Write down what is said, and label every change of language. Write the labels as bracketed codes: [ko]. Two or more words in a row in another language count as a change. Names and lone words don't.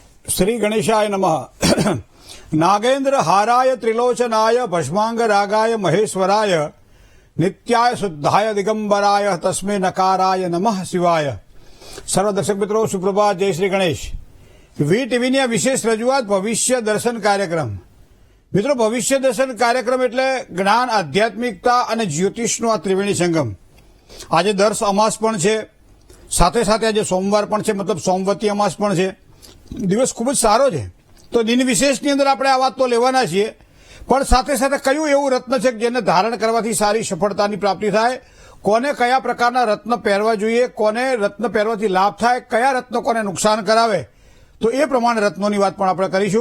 [sa] श्री गणेशाय नमः। नागेन्द्र हाराय त्रिलोचनाय भस्मांग रागाय महेश्वराय नित्याय शुद्धाय दिगंबराय तस्मै नकाराय नमः शिवाय। [hi] सर्व दर्शक मित्रों सुप्रभात, जय श्री गणेश। [gu] વી ટીવીની આ વિશેષ રજૂઆત ભવિષ્ય દર્શન કાર્યક્રમ। મિત્રો, ભવિષ્ય દર્શન કાર્યક્રમ એટલે જ્ઞાન, આધ્યાત્મિકતા અને જ્યોતિષનો આ ત્રિવેણી સંગમ। આજે દર્શ અમાસ પણ છે, સાથે સાથે આજે સોમવાર પણ છે, મતલબ સોમવતી અમાસ પણ છે। દિવસ ખૂબ જ સારો છે, તો દિન વિશેષની અંદર આપણે આ વાત તો લેવાના છીએ, પણ સાથે સાથે કયું એવું રત્ન છે કે જેને ધારણ કરવાથી સારી સફળતાની પ્રાપ્તિ થાય, કોને કયા પ્રકારના રત્ન પહેરવા જોઈએ, કોને રત્ન પહેરવાથી લાભ થાય, કયા રત્ન કોને નુકસાન કરાવે, તો એ પ્રમાણે રત્નોની વાત પણ આપણે કરીશું।